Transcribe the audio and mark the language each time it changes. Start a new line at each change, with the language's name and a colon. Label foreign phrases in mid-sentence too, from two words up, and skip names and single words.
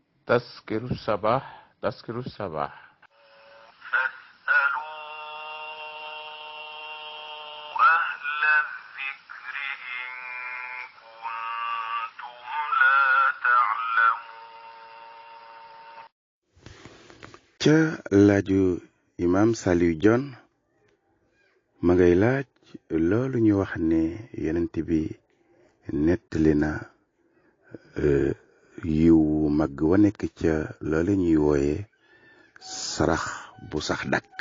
Arabic: تذكر الصباح تذكر الصباح. فاسألوا أهل الذكر إن كنتم لا تعلمون.
Wolof: ca laaju imam Saliou Dione ma ngay laaj loolu ñu wax ne yonent bi nettali na yiw mag wa nekk ca loolu ñuy wooye sarax bu sax dàkk.